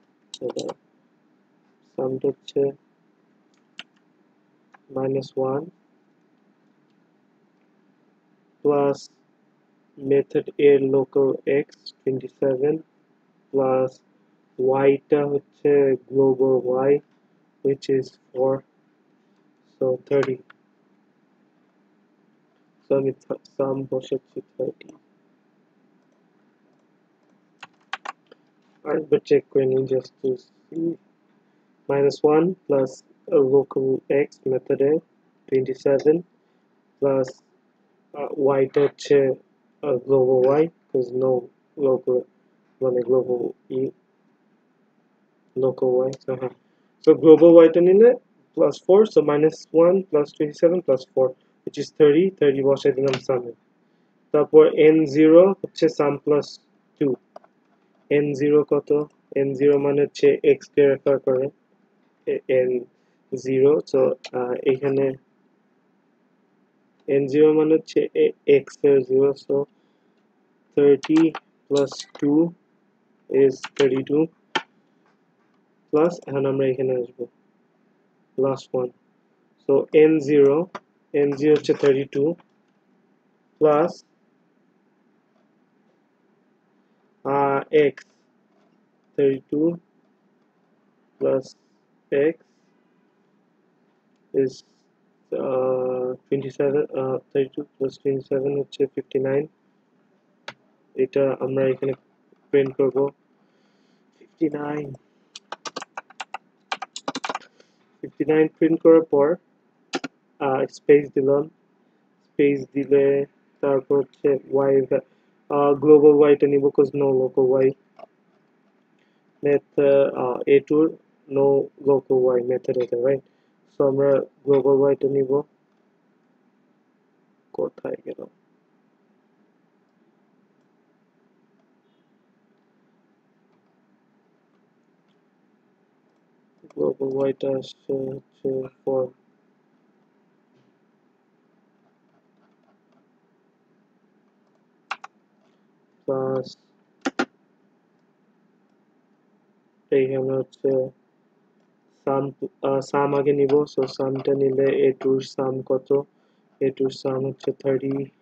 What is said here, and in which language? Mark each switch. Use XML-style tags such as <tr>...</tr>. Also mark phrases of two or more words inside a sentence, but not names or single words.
<bn>সামটা হচ্ছে -1 প্লাস মেথড এর</bn> <en>local x</en> <bn>27 প্লাস ওয়াইটা হচ্ছে</bn> <en>global y which is 4, so 30,</en> <bn>so আমি সাম বসাচ্ছি 30, আরেকবার চেক করে নিই</bn> <en>just to see, -1 plus local x</en> <bn>মেথডে</bn> <en>27 plus y</en> <bn>টা হচ্ছে</bn> <en>global y because no local</en> <bn>মানে</bn> <en>global e local y,</en> <bn>so হ্যাঁ, so</bn> <en>global y</en> <bn>টা নিলে</bn> <en>plus 4, so -1 plus 27 plus 4 which is 30,</en> <bn>30 বসাই দিলাম সামে, তারপর n0 হচ্ছে</bn> <en>sum plus 2,</en> <bn>n0 কত, n0 মানে হচ্ছে x কে রেফার করে n0, so এখানে n0 মানে হচ্ছে x এর 0,</bn> <en>so 30 plus 2 is 32 plus এখন আমরা এখানে আসবো last one, so n0 হচ্ছে 32 plus</en> <bn>x, 32 plus x is 27, 32 plus 27 হচ্ছে 59, এটা আমরা এখানে প্রিন্ট করব 59, 59 প্রিন্ট করার পর স্পেস দিলাম, স্পেস দিলে তারপর হচ্ছে y গ্লোবাল y টা নিব</bn> <en>cuz no local y method</en> <bn>a2 no local y method এটা, রাইট? সো আমরা গ্লোবাল y টা নিব, কোথায় গেল, গ্লোবাল y টা আসছে হচ্ছে 4 প্লাস এইখানে হচ্ছে সাম আগে নিব, সো সামটা নিলে a2 এর সাম কত, a2 এর সাম হচ্ছে 30</bn>